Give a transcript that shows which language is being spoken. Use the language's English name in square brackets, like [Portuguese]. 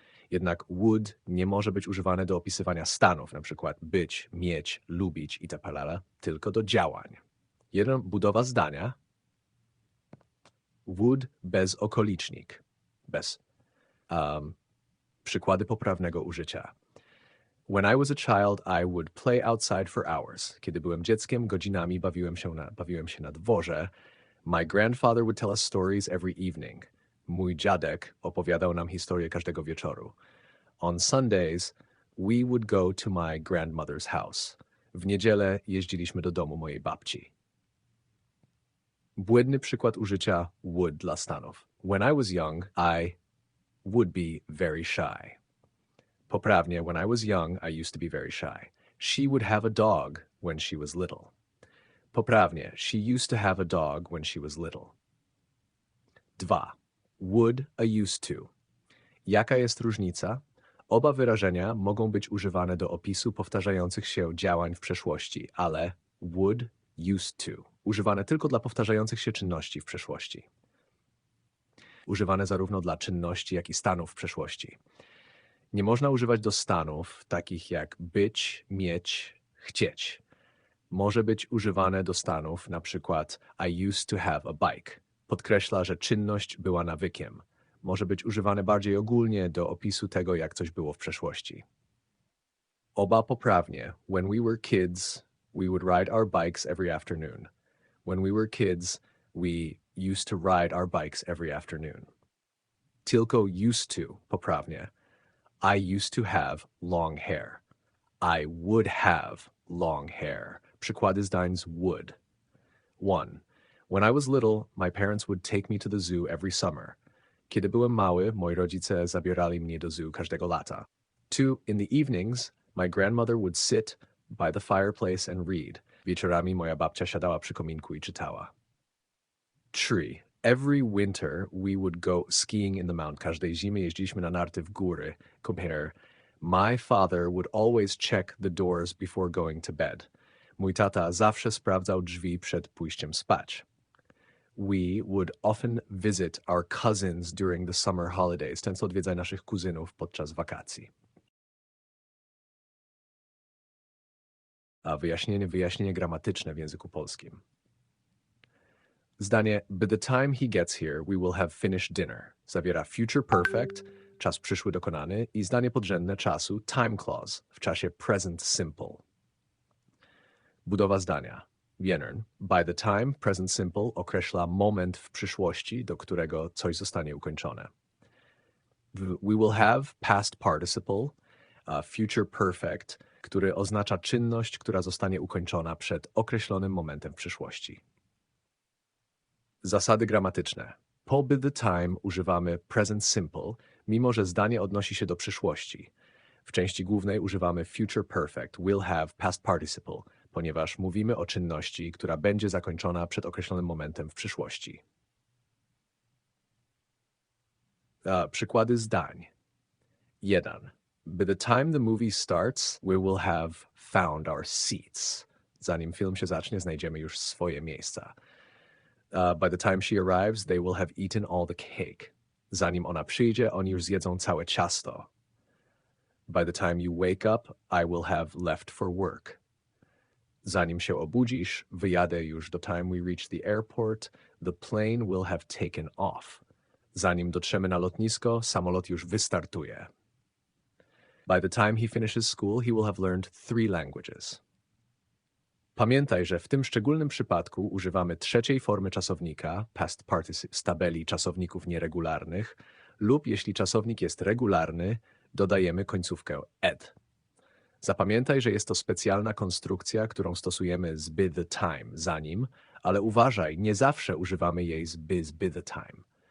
[Polish] Jednak would nie może być używane do opisywania stanów, np. być, mieć, lubić itp., tylko do działań. Budowa zdania. Would bez okolicznik. Bez przykłady poprawnego użycia. [English] When I was a child, I would play outside for hours. [Polish] Kiedy byłem dzieckiem, godzinami bawiłem się na dworze. [English] My grandfather would tell us stories every evening. [Polish] Mój dziadek opowiadał nam historię każdego wieczoru. [English] On Sundays, we would go to my grandmother's house. [Polish] W niedzielę jeździliśmy do domu mojej babci. Błędny przykład użycia would dla stanów. [English] When I was young, I would be very shy. [Polish] Poprawnie, [English] when I was young, I used to be very shy. She would have a dog when she was little. [Polish] Poprawnie, [English] she used to have a dog when she was little. [Polish] 2. Would a used to. Jaka jest różnica? Oba wyrażenia mogą być używane do opisu powtarzających się działań w przeszłości, ale would, used to. Używane tylko dla powtarzających się czynności w przeszłości. Używane zarówno dla czynności, jak i stanów w przeszłości. Nie można używać do stanów takich jak być, mieć, chcieć. Może być używane do stanów na przykład [English] I used to have a bike. [Polish] Podkreśla, że czynność była nawykiem. Może być używane bardziej ogólnie do opisu tego, jak coś było w przeszłości. Oba poprawnie. [English] When we were kids, we would ride our bikes every afternoon. When we were kids, we used to ride our bikes every afternoon. [Polish] Tylko used to, poprawnie. [English] I used to have long hair. I would have long hair. [Polish] Przykłady zdań z would. 1. [English] When I was little, my parents would take me to the zoo every summer. [Polish] Kiedy byłem mały, moi rodzice zabierali mnie do zoo każdego lata. 2. [English] In the evenings, my grandmother would sit by the fireplace and read. [Polish] Wieczorami moja babcia siadała przy kominku i czytała. 3. [English] Every winter we would go skiing in the mountains. [Polish] Każdej zimy jeździliśmy na narty w góry. [English] Compare. My father would always check the doors before going to bed. [Polish] Mój tata zawsze sprawdzał drzwi przed pójściem spać. We would often visit our cousins during the summer holidays. Często odwiedzaj naszych kuzynów podczas wakacji. A wyjaśnienie gramatyczne w języku polskim. Zdanie [English] by the time he gets here, we will have finished dinner. [Polish] Zawiera future perfect, czas przyszły dokonany, i zdanie podrzędne czasu, time clause, w czasie present simple. Budowa zdania. Wienern. [English] By the time, [Polish] present simple określa moment w przyszłości, do którego coś zostanie ukończone. [English] We will have past participle, [Polish] future perfect, który oznacza czynność, która zostanie ukończona przed określonym momentem w przyszłości. Zasady gramatyczne. Po by the time używamy present simple, mimo że zdanie odnosi się do przyszłości. W części głównej używamy future perfect, [English] will have past participle, [Polish] ponieważ mówimy o czynności, która będzie zakończona przed określonym momentem w przyszłości. Przykłady zdań. 1. [English] By the time the movie starts, we will have found our seats. [Polish] Zanim film się zacznie, znajdziemy już swoje miejsca. [English] By the time she arrives, they will have eaten all the cake. [Polish] Zanim ona przyjdzie, oni już zjedzą całe ciasto. [English] By the time you wake up, I will have left for work. [Polish] Zanim się obudzisz, wyjadę już. [English] The time we reach the airport, the plane will have taken off. [Polish] Zanim dotrzemy na lotnisko, samolot już wystartuje. [English] By the time he finishes school, he will have learned 3 languages. [Polish] Pamiętaj, że w tym szczególnym przypadku używamy trzeciej formy czasownika, past participle, z tabeli czasowników nieregularnych, lub jeśli czasownik jest regularny, dodajemy końcówkę ed. Zapamiętaj, że jest to specjalna konstrukcja, którą stosujemy z by the time zanim, ale uważaj, nie zawsze używamy jej z by the time.